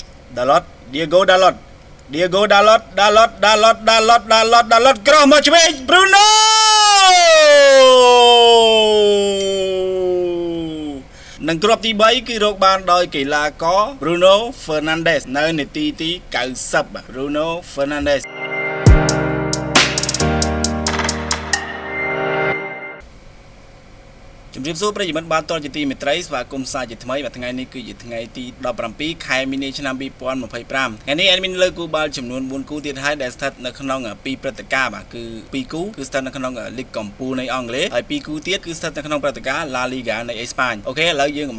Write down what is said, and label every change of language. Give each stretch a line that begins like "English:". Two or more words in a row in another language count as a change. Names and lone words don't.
Khmer: Dalot Diego Dalot Diego Dalot Dalot Dalot Dalot Dalot Dalot ក្រោះមកឆ្វេង Bruno និងគ្រាប់ទី3គឺរកបានដោយកីឡាករ Bruno Fernandes នៅនាទីទី90 Bruno Fernandes ជំរាបសួរប្រិយមិត្តបានតរជាទីមេត្រីស្វាគមន៍សាជាថ្មីបាទថ្ងៃនេះគឺជាថ្ងៃទី17ខែមីនាឆ្នាំ2025ថ្ងៃនេះ admin លើកគូបាល់ចំនួន4គូទៀតហើយដែលស្ថិតនៅក្នុង2ព្រឹត្តិការណ៍បាទគឺ2គូគឺស្ថិតនៅក្នុងលីកកំពូលនៃអង់គ្លេសហើយ2គូទៀតគឺស្ថិតនៅក្នុងព្រឹត្តិការណ៍ La Liga នៃអេស្ប៉ាញអូខេឥឡូវយើងកុំ